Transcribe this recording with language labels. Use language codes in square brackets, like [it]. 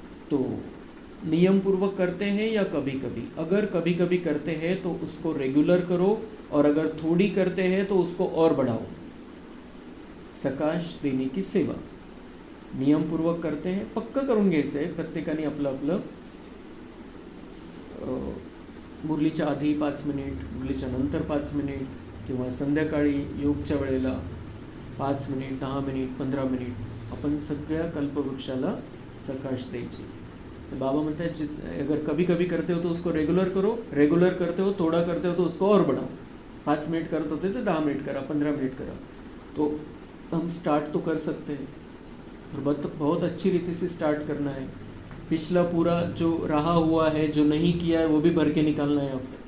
[hi] तो नियम पूर्वक करते हैं या कभी कभी? अगर कभी कभी करते हैं तो उसको रेगुलर करो, और अगर थोड़ी करते हैं तो उसको और बढ़ाओ। सकाश देने की सेवा नियम पूर्वक करते हैं, [mr] पक्का करून घ्यायचं आहे प्रत्येकाने आपलं आपलं। मुरलीच्या आधी 5 मिनिट, मुरलीच्या नंतर 5 मिनिट, किंवा संध्याकाळी योगच्या वेळेला 5 मिनिट 10 मिनिट 15 मिनिट आपण सगळ्या कल्पवृक्षाला सकाश द्यायची। [hi] तो बाबा [mr] म्हणते [hi] हैं अगर कभी कभी करते हो तो उसको रेगुलर करो, रेगुलर करते हो, थोड़ा करते हो तो उसको और बढ़ाओ। [mr] 5 मिनट करते होते तो 10 मिनट करा, [hi] 15 मिनट करा। तो हम स्टार्ट तो कर सकते हैं, और बहुत अच्छी रीति से स्टार्ट करना है। पिछला पूरा जो रहा हुआ है, जो नहीं किया है, वो भी भर के निकालना है अब।